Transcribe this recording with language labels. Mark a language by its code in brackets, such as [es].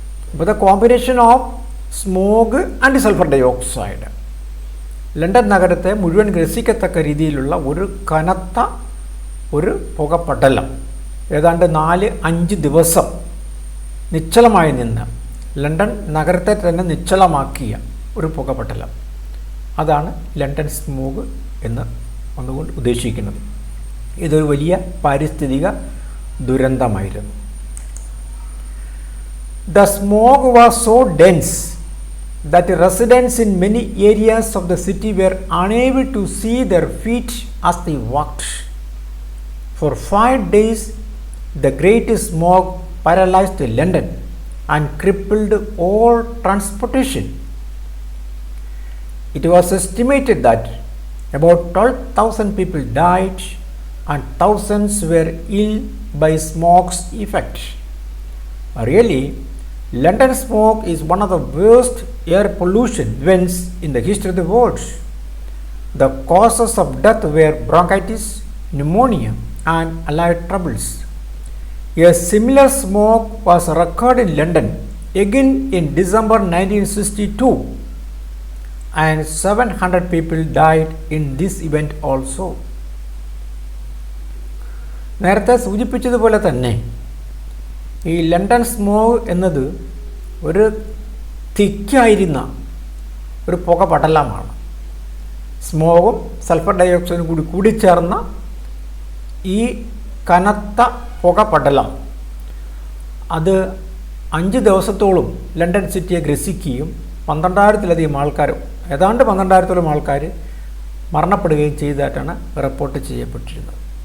[ml] അപ്പോൾ [en] the combination of smog and sulphur dioxide [ml] London നഗരത്തെ മുഴുവൻ ഗ്രസിക്കത്തക്ക രീതിയിലുള്ള ഒരു കനത്ത ഒരു പുകപ്പടലം ഏതാണ്ട് 4-5 ദിവസം നിശ്ചലമായി നിന്ന് ലണ്ടൻ നഗരത്തെ തന്നെ നിശ്ചലമാക്കിയ ഒരു പുകപടലം, അതാണ് ലണ്ടൻ സ്മോഗ് എന്ന് ഒന്നുകൊണ്ട് ഉദ്ദേശിക്കുന്നത്. ഇതൊരു വലിയ പാരിസ്ഥിതിക ദുരന്തമായിരുന്നു. [en] The smog was so dense that residents in many areas of the city were unable to see their feet as they walked. For 5 days, the great smog paralyzed London and crippled all transportation. It was estimated that about 12,000 people died and thousands were ill by smog's effect. Really, London smog is one of the worst air pollution events in the history of the world. The causes of death were bronchitis, pneumonia, and allied troubles. A similar smog was recorded in London again in December 1962, and 700 people died in this event also. [ml] നേരത്തെ സൂചിപ്പിച്ചതുപോലെ തന്നെ ഈ London smog എന്നത് ഒരു തിക്കായിരുന്ന ഒരു പുകപടലമാണ്. സ്മോഗും sulphur ഡയോക്സൈഡും കൂടിച്ചേർന്ന ഈ കനത്ത പുകപടലം അത് 5 ദിവസത്തോളം ലണ്ടൻ സിറ്റിയെ ഗ്രസിക്കുകയും 12,000-ലധികം ആൾക്കാർ, ഏതാണ്ട് 12,000-ഓളം ആൾക്കാർ മരണപ്പെടുകയും ചെയ്തതായിട്ടാണ് റിപ്പോർട്ട് ചെയ്യപ്പെട്ടിരുന്നത്.